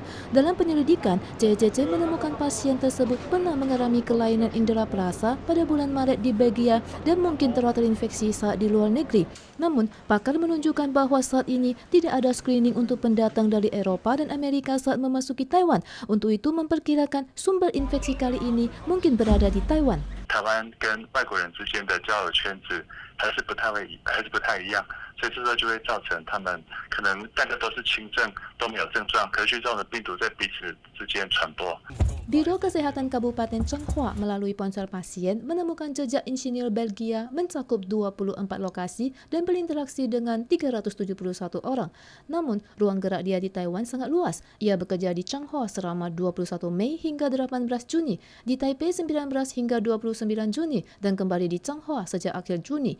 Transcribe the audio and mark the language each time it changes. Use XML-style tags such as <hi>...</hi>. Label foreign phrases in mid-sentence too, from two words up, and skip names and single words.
<id>Dalam penyelidikan, JCC menemukan pasien tersebut pernah mengalami kelainan indera perasa pada bulan Maret di Belgia dan mungkin telah terinfeksi saat di luar negeri. Namun, pakar menunjukkan bahwa saat ini tidak ada screening untuk pendatang dari Eropa dan Amerika saat memasuki Taiwan. Untuk itu, memperkirakan sumber infeksi kali ini mungkin berada di Taiwan.</id> <zh>台湾跟外国人之间的交友圈子还是不太一样，所以这时候就会造成他们可能大家都是轻症，都没有症状，可是这种的病毒在彼此之间传播。</zh> <id>Biro Kesehatan Kabupaten Changhua melalui ponsel pasien menemukan jejak insinyur Belgia mencakup 24 lokasi dan berinteraksi dengan 371 orang. Namun, ruang gerak dia di Taiwan sangat luas. Ia bekerja di Changhua selama 21 Mei hingga 18 Juni, di Taipei 19 hingga 29 Juni, dan kembali di Changhua sejak akhir Juni.</id>